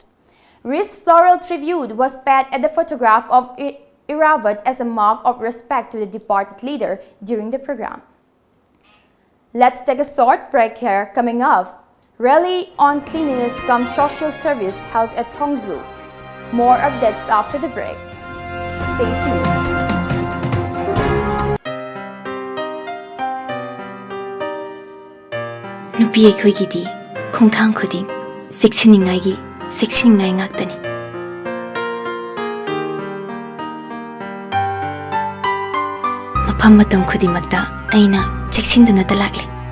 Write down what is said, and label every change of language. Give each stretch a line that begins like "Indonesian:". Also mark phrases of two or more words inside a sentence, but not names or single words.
English: Wreath floral tribute was paid at the photograph of Irawat as a mark of respect to the departed leader during the program. Let's take a short break here. Coming up, rally on cleanliness cum social service held at Tongju. More updates after the break. Stay tuned.
Manipuri: Nupi aikoigidi khongthang khuding seksiningai ngaktani. Mafam matam khudimakta aina cheksinduna talakli.